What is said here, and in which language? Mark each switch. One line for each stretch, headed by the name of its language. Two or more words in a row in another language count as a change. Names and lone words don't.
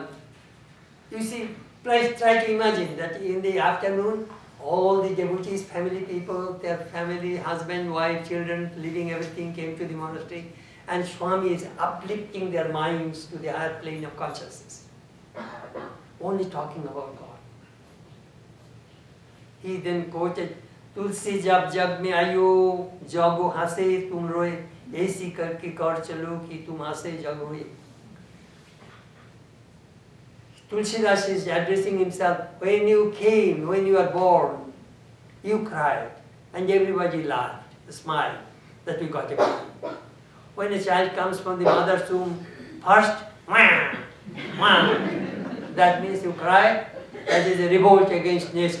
English: You see, please try to imagine that in the afternoon, all the devotees, family people, their family, husband, wife, children, leaving everything, came to the monastery, and Swami is uplifting their minds to the higher plane of consciousness. Only talking about God. He then quoted,
Hindi: तुलसी जब जग में आयो, जगो हँसे तुम रोये, ऐसी करके कर चलो कि तुम हँसे जग होये.
English: Tulsidas is addressing himself, when you came, when you were born, you cried, and everybody laughed, smiled, that we got a baby. When a child comes from the mother's womb, first, wah, wah, that means you cry, that is a revolt against nature.